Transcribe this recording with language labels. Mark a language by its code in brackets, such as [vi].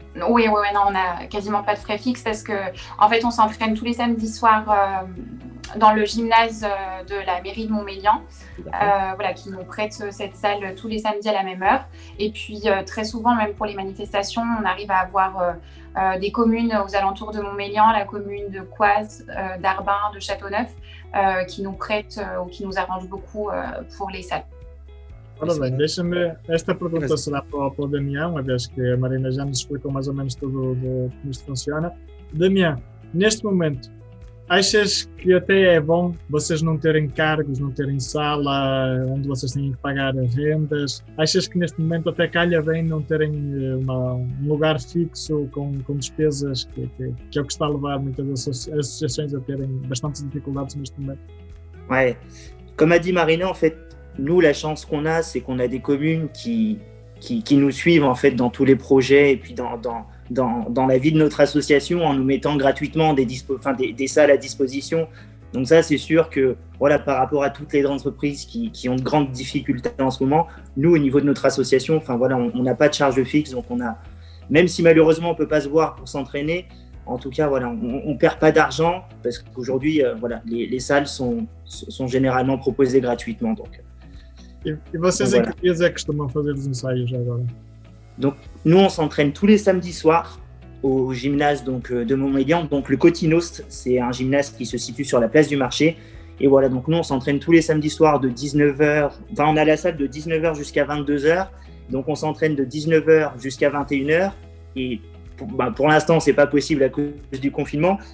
[fr] Oui, non, on n'a quasiment pas de frais fixes parce qu'en fait, on s'entraîne tous les samedis soirs dans le gymnase de la mairie de Montmélian, qui nous prête cette salle tous les samedis à la même heure. Et puis, très souvent, même pour les manifestations, on arrive à avoir des communes aux alentours de Montmélian, la commune de Coise, d'Arbin, de Châteauneuf, qui nous prêtent ou qui nous arrangent beaucoup pour les salles. [pt] Ora bem, esta pergunta será para o Damião, uma vez que a Marina já nos explicou mais ou menos tudo como isto funciona. Damião, neste momento, achas que até é bom vocês não terem cargos, não terem sala onde vocês têm que pagar rendas? Achas que neste momento até calha bem não terem um lugar fixo com despesas, que é o que está a levar muitas associações a terem bastantes dificuldades neste momento? [fr] Ouais. Comme a dit Marina, en fait, nous, la chance qu'on a, c'est qu'on a des communes qui nous suivent en fait dans tous les projets et puis dans la vie de notre association en nous mettant gratuitement des salles à disposition. Donc ça, c'est sûr que voilà, par rapport à toutes les entreprises qui ont de grandes difficultés en ce moment, nous, au niveau de notre association, enfin voilà, on n'a pas de charge fixe, donc même si malheureusement on peut pas se voir pour s'entraîner, en tout cas voilà, on perd pas d'argent parce qu'aujourd'hui voilà, les salles sont généralement proposées gratuitement. Donc. [pt] E vocês em que dias é que costumam fazer os ensaios agora? [fr] Donc, nous, on s'entraîne tous les samedis soirs au gymnase de Montmélian. Donc, le Cotinost, c'est un gymnase qui se situe sur la place du marché. Et voilà, donc nous, on s'entraîne tous les samedis soirs de 19h. Enfin, on a la salle de 19h jusqu'à 22h. Donc, on s'entraîne de 19h jusqu'à 21h. Et pour l'instant, c'est pas possible à cause du confinement.